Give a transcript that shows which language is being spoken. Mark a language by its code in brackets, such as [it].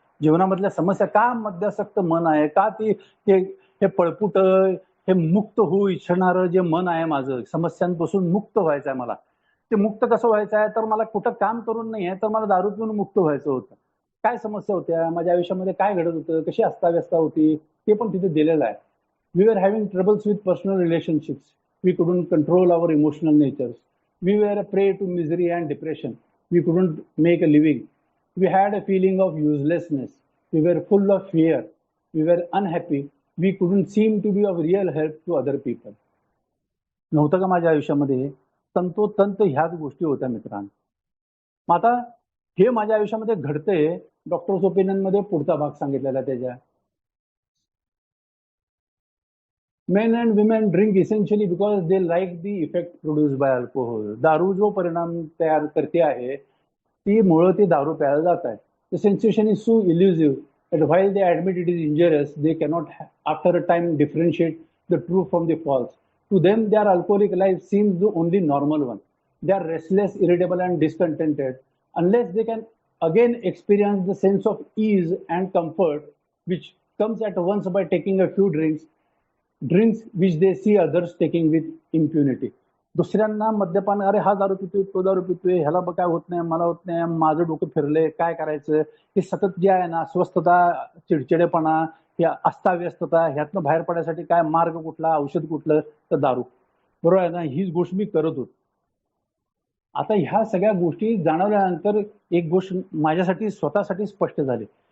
[mr] जीवनामधल्या समस्या का मद्यासक्त मन आहे, का ती हे पळपुट, हे मुक्त होऊ इच्छणारं जे मन आहे माझं, समस्यांपासून मुक्त व्हायचं आहे मला. ते मुक्त कसं व्हायचं आहे, तर मला कुठं काम करून नाही आहे, तर मला दारू पिऊन मुक्त व्हायचं होतं. काय समस्या होत्या माझ्या आयुष्यामध्ये, काय घडत होतं, कशी अस्ताव्यस्ता होती, ते पण तिथे दिलेलं आहे. [en] We were having troubles with personal relationships. We couldn't control our emotional natures. We were a prey to misery and depression. We couldn't make a living. We had a feeling of uselessness. We were full of fear. We were unhappy. We couldn't seem to be of real help to other people. [mr] नव्हतं का माझ्या आयुष्यामध्ये? तंतोतंत ह्याच गोष्टी होत्या मित्रांनो. मग आता हे माझ्या आयुष्यामध्ये घडतंय. डॉक्टर्स ओपिनियन मध्ये पुढचा भाग सांगितलेला त्याच्या. [en] Men and women drink essentially because they like the effect produced by alcohol. [mr] दारू जो परिणाम तयार करते आहे ती मुळे ते दारू प्यायला जात आहेत. [en] The sensation is so elusive that while they admit it is injurious, they cannot after a time differentiate the true from the false. To them, their alcoholic life seems the only normal one. They are restless, irritable, and discontented unless they can again experience the sense of ease and comfort which comes at once by taking a few drinks which they see others taking with impunity. [mr] दुसऱ्यांना मद्यपान, अरे हा दारू पितोय, तो दारू पितोय, ह्याला काय होत नाही, मला होत नाही, माझं डोकं फिरलंय, काय करायचं, हे सतत जे आहे ना अस्वस्थता, चिडचिडेपणा, या अस्ताव्यस्तता, ह्यातनं बाहेर पडण्यासाठी काय मार्ग कुठला, औषध कुठलं, तर दारू. बरोबर आहे ना, हीच गोष्ट मी करत होतो. आता ह्या सगळ्या गोष्टी जाणवल्यानंतर एक गोष्ट माझ्यासाठी स्वतःसाठी स्पष्ट झाली.